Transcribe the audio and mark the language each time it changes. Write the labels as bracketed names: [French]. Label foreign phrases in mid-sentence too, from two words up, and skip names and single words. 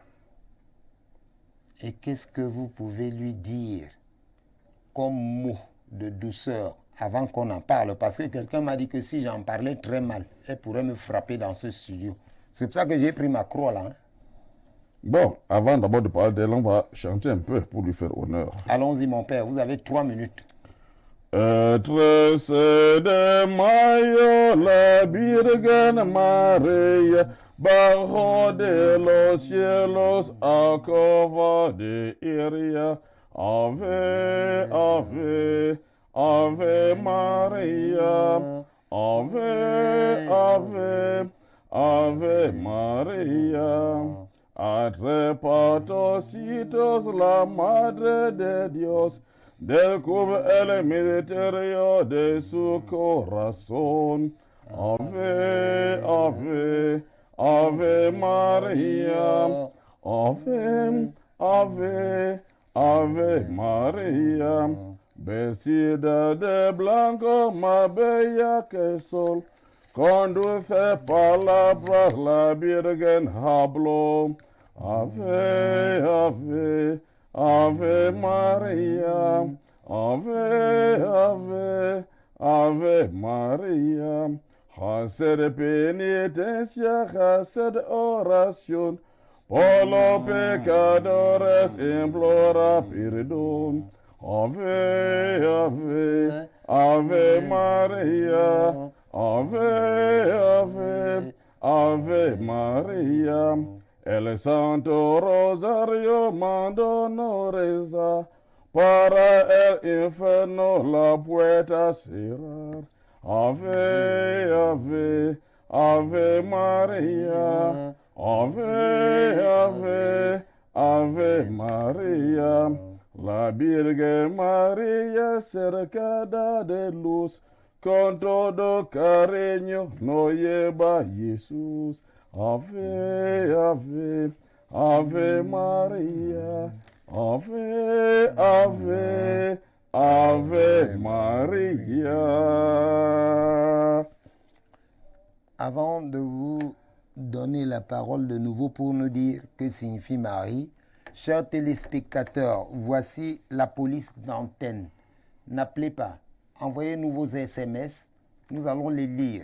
[French] Et qu'est-ce que vous pouvez lui dire comme mot de douceur avant qu'on en parle? Parce que quelqu'un m'a dit que si j'en parlais très mal, elle pourrait me frapper dans ce studio. C'est pour ça que j'ai pris ma croix là. Bon, avant d'abord de parler d'elle, on va chanter un peu pour lui faire honneur. Allons-y mon père, vous avez 3 minutes. [Spanish] Trece de mayo la Virgen María, bajo de los cielos acaba de iría. Ave, ave, ave María, ave, ave, ave María. Arrebatositos la Madre de Dios, descubre el misterio de su corazón. Ave, ave, ave María. Ave, ave, ave María. Vestida de blanco, más bella que el sol. Con dulce palabras la Virgen habló. Ave, ave, ave María. Ave, ave, ave María. Hacer de penitencia, hacer de oración. Por los pecadores implora perdón. Ave, ave, ave María. Ave, ave, ave María. El Santo Rosario mandó no rezar. Para el infierno la puerta cerrar. Ave, ave, ave María. Ave, ave, ave María. La Virgen María cercada de luz. Con todo cariño nos lleva Jesús. Ave, ave, ave María. Ave, ave, ave María. [French] Avant de vous donner la parole de nouveau pour nous dire que signifie Marie, chers téléspectateurs, voici la police d'antenne. N'appelez pas. Envoyez-nous vos SMS, nous allons les lire.